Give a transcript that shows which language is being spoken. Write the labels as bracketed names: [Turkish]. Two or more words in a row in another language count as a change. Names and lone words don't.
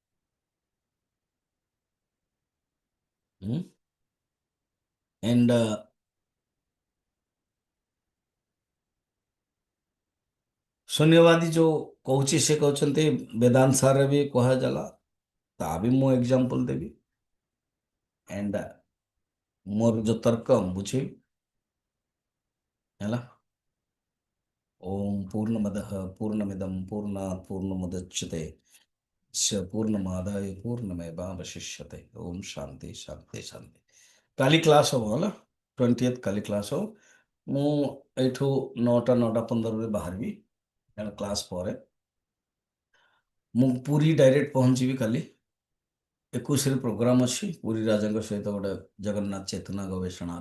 [Odia] ଏଣ୍ଡ ଶୂନ୍ୟବାଦୀ ଯୋଉ କହୁଛି, ସେ କହୁଛନ୍ତି ବେଦାନ୍ତ ସାରରେ ବି କୁହାଗଲା, ତା ବି ମୁଁ ଏକ୍ଜାମ୍ପଲ ଦେବି। ଏଣ୍ଡ ମୋର ଯୋଉ ତର୍କ ମୁଁ ବୁଝେଇବି ହେଲା। [Sanskrit] ओम पूर्णमदः पूर्णमिदं पूर्णात् पूर्णमुदच्यते पूर्णमादाय पूर्णमेवावशिष्यते। ओम शांति शांति शांति। [Odia] କାଲି କ୍ଲାସ ହବ ହେଲା, 20th କାଲି କ୍ଲାସ ହବ। ମୁଁ ଏଇଠୁ 9ଟା 9:15ରେ ବାହାରିବି କାରଣ କ୍ଲାସ ପରେ ମୁଁ ପୁରୀ ଡାଇରେକ୍ଟ ପହଞ୍ଚିବି। କାଲି 21ରେ ପ୍ରୋଗ୍ରାମ ଅଛି ପୁରୀ ରାଜାଙ୍କ ସହିତ ଗୋଟେ ଜଗନ୍ନାଥ ଚେତନା ଗବେଷଣାର।